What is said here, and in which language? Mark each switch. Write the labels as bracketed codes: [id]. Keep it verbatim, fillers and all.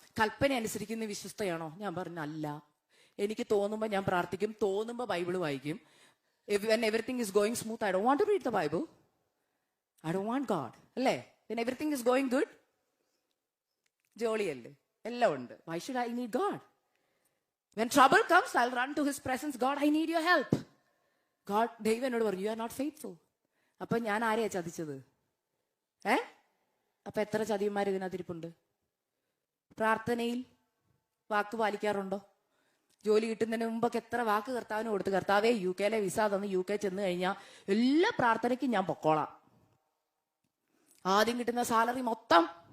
[ml] കൽപ്പന അനുസരിക്കുന്ന വിശ്വസ്തയാണോ? ഞാൻ പറഞ്ഞു അല്ല, എനിക്ക് തോന്നുമ്പോൾ ഞാൻ പ്രാർത്ഥിക്കും, തോന്നുമ്പോൾ ബൈബിൾ വായിക്കും. [en] When everything is going smooth, I don't want to read the Bible, I don't want God. അല്ലേ? വെൻ everything is ഗോയിങ് ഗുഡ്, [ml] ജോളിയല്ലേ, എല്ലാം ഉണ്ട്. [en] Why should I need God? When trouble comes, I'll run to his presence. God, I need your help. [ml] God, ദൈവം എന്നോട് പറഞ്ഞു, [en] you are not faithful. [ml] അപ്പൊ ഞാൻ ആരെയാ ചതിച്ചത്? ഏ അപ്പൊ എത്ര ചതിയന്മാർ ഇതിനകത്തിരിപ്പുണ്ട്? പ്രാർത്ഥനയിൽ വാക്ക് പാലിക്കാറുണ്ടോ? ജോലി കിട്ടുന്നതിന് മുമ്പൊക്കെ എത്ര വാക്ക് കർത്താവിന് കൊടുത്ത്, കർത്താവേ യു കെയിലെ വിസ തന്ന് യു കെ ചെന്ന് കഴിഞ്ഞാൽ എല്ലാ പ്രാർത്ഥനയ്ക്കും ഞാൻ പൊക്കോളാം, ആദ്യം കിട്ടുന്ന സാലറി മൊത്തം.